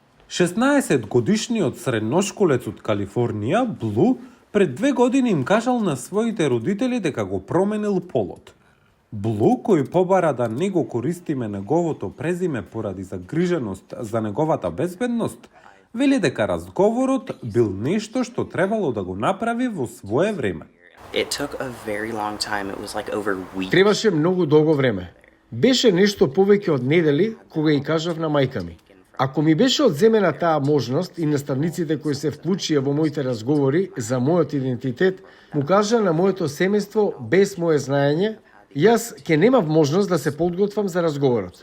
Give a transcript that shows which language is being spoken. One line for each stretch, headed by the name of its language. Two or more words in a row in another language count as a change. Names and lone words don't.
Macedonian: 16-годишниот средношколец од Калифорнија, Блу, пред 2 години им кажал на своите родители дека го променил полот. Блу, кој побара да не го користиме неговото презиме поради загриженост за неговата безбедност, вели дека разговорот бил нешто што требало да го направи во свое време.
English: It took a very long time. It was like over weeks.
Macedonian: Требаше многу долго време. Беше нешто повеќе од недели кога и кажав на мајка ми. Ако ми беше одземена таа можност и наставниците кои се вклучија во моите разговори за мојот идентитет, му кажа на моето семејство без мое знаење, јас ќе немав можност да се подготвам за разговорот.